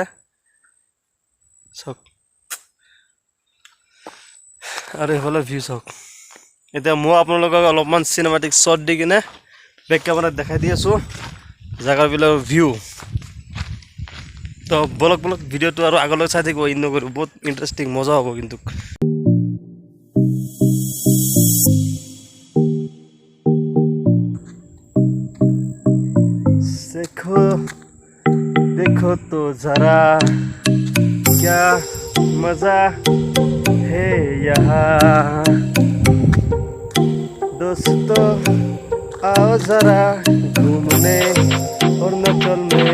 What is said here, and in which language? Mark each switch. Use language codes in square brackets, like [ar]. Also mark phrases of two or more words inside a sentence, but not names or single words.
[as] চাওক আৰু এইফালে ভিউ চাওক। এতিয়া মই আপোনালোকক অলপমান [en] cinematic shot [as] দি কিনে [en] back cameraত [as] দেখাই দি আছোঁ জেগাবিলাকৰ ভিউ। তো বলক ভিডিঅ'টো আৰু আগলৈ চাই থাকিব, ইগনোৰ কৰিব, বহুত ইণ্টাৰেষ্টিং, মজা হ'ব কিন্তু। [hi] देखो तो जरा क्या मजा है यहाँ, दोस्तों आओ जरा घूमने अरुणाचल में।